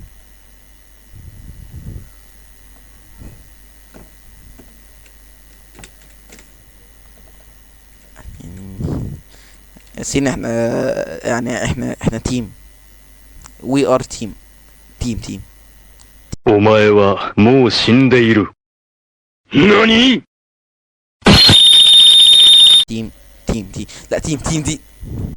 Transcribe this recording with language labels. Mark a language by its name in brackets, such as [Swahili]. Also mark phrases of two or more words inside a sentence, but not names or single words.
[Arabic] يعني ياسين احنا يعني احنا تيم. [English] we are team. [Japanese] お前はもう死んでいる。何 [Arabic] تيم لا تيم دي